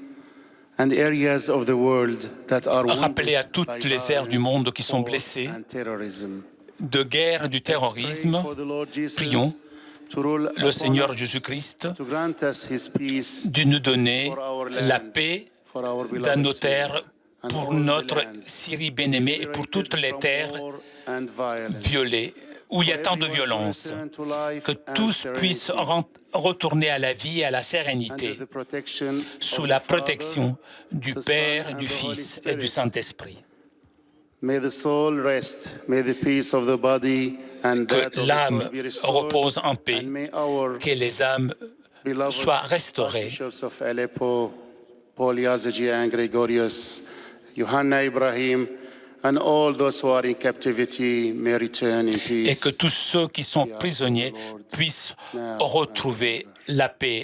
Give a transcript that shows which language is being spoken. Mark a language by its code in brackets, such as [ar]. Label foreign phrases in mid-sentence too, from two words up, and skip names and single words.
[en] and areas of the world that are [fr] Rappeler à [en] wounded [fr] toutes [en] by [fr] les aires du monde qui sont [en] violence, [fr] blessées, [en] war, and terrorism. [fr] de guerre et du [en] Let's pray [fr] terrorisme. [en] for the Lord Jesus [fr] Prions [en] to rule [fr] le [en] upon [fr] Seigneur [en] us, [fr] Jésus-Christ [en] to grant us his peace [fr] de nous donner [en] for our [fr] la [en] land, [fr] paix [en] for our [fr] dans [en] beloved [fr] nos [en] Syria, [fr] terres, [en] and [fr] pour [en] all the [fr] notre [en] lands [fr] Syrie bien-aimée et pour toutes les [en] from [fr] terres [en] war and violence. [fr] violées, où il y a [en] For [fr] tant de [en] everyone to [fr] violence. [en] return to life [fr] Que [en] and [fr] tous [en] serenity [fr] puissent retourner à la vie et à la [en] under [fr] sérénité, [en] the protection [fr] sous [en] of [fr] la [en] the Father, [fr] protection du [en] the Son, [fr] Père, [en] and [fr] du [en] the Holy [fr] Fils et du [en] Spirit. [fr] Saint-Esprit. [en] May the soul rest, may the peace of the body and [fr] Que [en] that of the [fr] l'âme [en] soul be restored, [fr] repose en paix, [en] and may our [fr] que les âmes [en] beloved [fr] soient restaurées. [en] archbishops of Aleppo, Paul Yazigi and Gregorius, Johanna Ibrahim, and all those who are in captivity may return in peace. [fr] Et que tous ceux qui sont prisonniers puissent retrouver la paix.